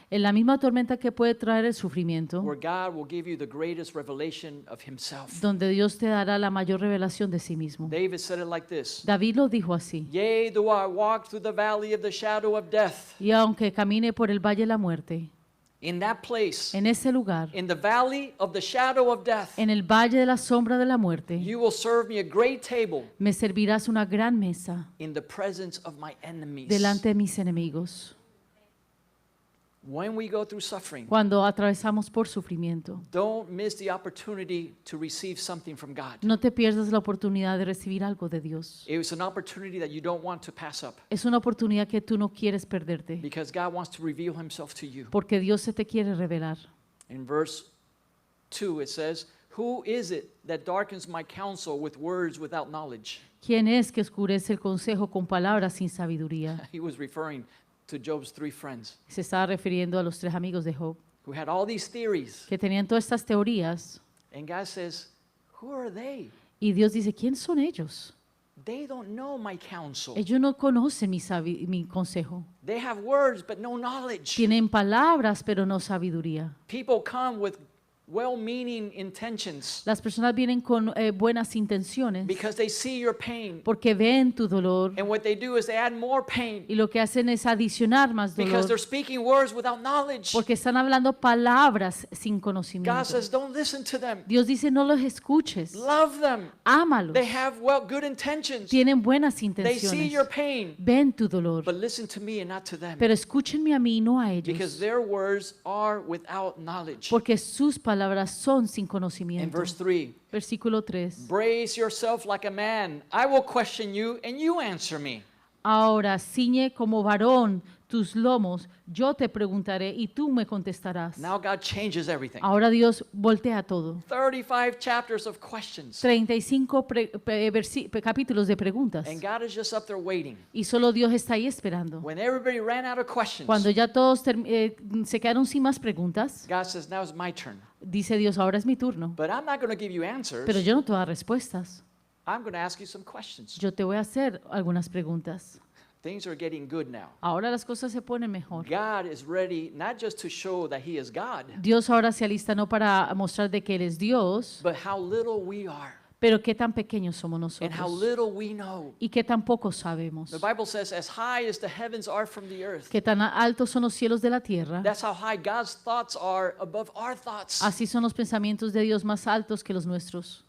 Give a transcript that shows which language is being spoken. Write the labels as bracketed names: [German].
[Spanish] En la misma tormenta que puede traer el sufrimiento, [English] where God will give you the greatest revelation of himself. [Spanish] donde Dios te dará la mayor revelación de sí mismo. [English] David said it like this: [Spanish] David lo dijo así. [English] Yea, though I walk through the valley of the shadow of death, [Spanish] Y aunque camine por el valle de la muerte, [English] in that place, [Spanish] en ese lugar, [English] in the valley of the shadow of death, [Spanish] en el valle de la sombra de la muerte, [English] you will serve me a great table [Spanish] me servirás una gran mesa [English] in the presence of my enemies. [Spanish] delante de mis enemigos. [English] When we go through suffering, [Spanish] Cuando atravesamos por sufrimiento, [English] don't miss the opportunity to receive something from God. [Spanish] no te pierdas la oportunidad de recibir algo de Dios. [English] It was an opportunity that you don't want to pass up [Spanish] Es una oportunidad que tú no quieres perderte, [English] because God wants to reveal himself to you. [Spanish] porque Dios se te quiere revelar. [English] In verse 2 it says, Who is it that darkens my counsel with words without knowledge? [Spanish] ¿Quién es que oscurece el consejo con palabras sin sabiduría? [English] He was referring to Job's three friends [Spanish] Se estaba refiriendo a los tres amigos de Job, [English] who had all these theories. [Spanish] que tenían todas estas teorías, [English] And God says, Who are they? [Spanish] y Dios dice, ¿quién son ellos? [English] They don't know my counsel. [Spanish] Ellos no conocen mi consejo. [English] They have words but no knowledge. [Spanish] Tienen palabras, pero no sabiduría. [English] People come with well-meaning intentions [Spanish] Las personas vienen con buenas intenciones [English] because they see your pain. [Spanish] porque ven tu dolor, [English] And what they do is they add more pain [Spanish] y lo que hacen es adicionar más [English] because they're [Spanish] dolor [English] speaking words without knowledge. [Spanish] porque están hablando palabras sin [English] God [Spanish] conocimiento. [English] says, don't listen to them. [Spanish] Dios dice, no los escuches, [English] Love them. [Spanish] ámalos. [English] They have good intentions. [Spanish] Tienen buenas [English] They see [Spanish] intenciones. [English] your pain. [Spanish] Ven tu dolor, [English] But listen to me and not to them. [Spanish] pero escúchenme a mí y no a [English] Because [Spanish] ellos, [English] their words are without knowledge. [Spanish] porque sus palabras son sin [English] In [Spanish] conocimiento. [English] verse 3, [Spanish] Versículo 3. [English] brace yourself like a man. I will question you and you answer me. [Spanish] Ahora ciñe como varón tus lomos, yo te preguntaré y tú me contestarás. [English] Now God changes everything. [Spanish] Ahora Dios voltea todo. [English] 35 chapters of questions. [Spanish] 35 capítulos de preguntas. [English] And God is just up there waiting. [Spanish] Y solo Dios está ahí esperando. [English] When everybody ran out of questions, [Spanish] Cuando ya todos se quedaron sin más preguntas, [English] God says, now it's my turn. [Spanish] dice Dios, ahora es mi turno. [English] But I'm not going to give you answers. [Spanish] Pero yo no te voy a dar respuestas. [English] I'm going to ask you some questions. [Spanish] Yo te voy a hacer algunas preguntas. [English] Things are getting good now. [Spanish] Ahora las cosas se ponen mejor. [English] God is ready not just to show that He is God, [Spanish] Dios ahora se alista no para mostrar de que Él es Dios, [English] but how little we are [Spanish] pero qué tan pequeños somos [English] and how [Spanish] nosotros [English] little we know. [Spanish] y qué tan poco sabemos. [English] The Bible says, as high as the heavens are from the earth, [Spanish] Qué tan altos son los cielos de la tierra. [English] that's how high God's thoughts are above our thoughts. [Spanish] Así son los pensamientos de Dios más altos que los nuestros.